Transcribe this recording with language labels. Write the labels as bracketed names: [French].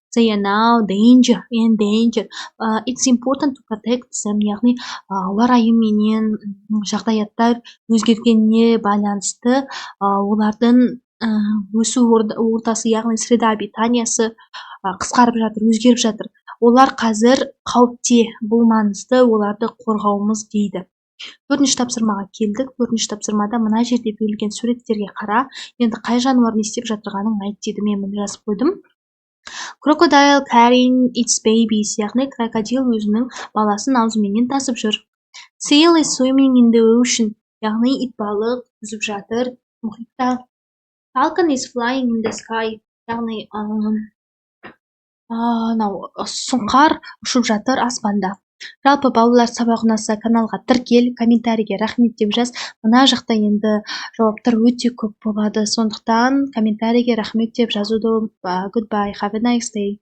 [English] They are now danger. It's important to protect them. [Kazakh] Яғни ауа райы менен жағдаяттар өзгергеніне байланысты олардың өсу ортасы, яғни [Russian] среда обитаниясы [Kazakh] қысқарып жатыр, өзгеріп жатыр. Олар қазір қауіпте, бұл маңызды, оларды қорғауымыз дейді. 4-ші тапсырмаға келдік. 4-ші тапсырмада мына жерде берілген суреттерге қара. Енді қай жануар не істеп жатырғанын айт дейді. Мен мұны жазып қойдым. [English] Crocodile carrying its babies. [Kazakh] Яғни крокодил өзінің баласын аузыменен тасып жүр. [English] Seal is swimming in the ocean. [Kazakh] Яғни итбалық жүзіп жатыр мұхитта. [English] Falcon is flying in the sky. [Kazakh] Яғни мынау сұңқар ұшып жатыр аспанда. Жалпы балалар сабақ ұнаса каналға тіркел, комментарийге рахмет деп жаз. Мына жақта енді жауаптар өте көп болады. Сондықтан комментарийге рахмет деп жазуды ұмытпа. [English] Goodbye, have a nice day.